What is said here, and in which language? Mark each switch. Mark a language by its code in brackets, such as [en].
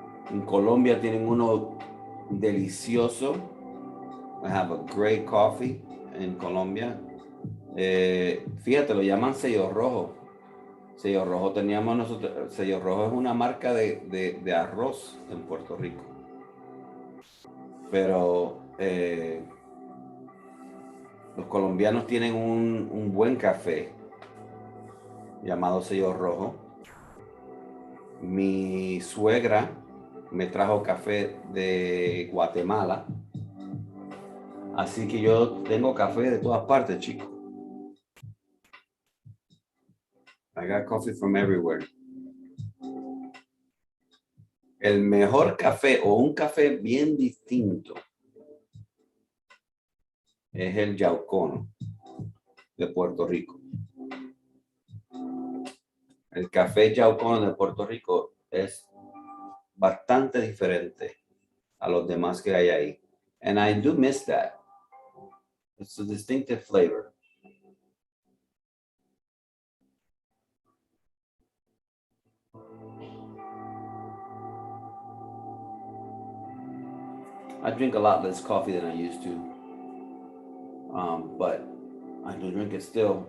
[es] En Colombia tienen uno delicioso. [en] I have a great coffee in Colombia. [es] Fíjate, lo llaman sello rojo. Sello rojo teníamos nosotros. Sello rojo es una marca de arroz en Puerto Rico. Pero los colombianos tienen un buen café llamado sello rojo. Mi suegra me trajo café de Guatemala. Así que yo tengo café de todas partes, chicos. [en] I got coffee from everywhere. [es] El mejor café o un café bien distinto es el Yaucono de Puerto Rico. El café Yaucono de Puerto Rico es bastante diferente a los demás que hay ahí. [en] And I do miss that. It's a distinctive flavor. I drink a lot less coffee than I used to. But I do drink it still.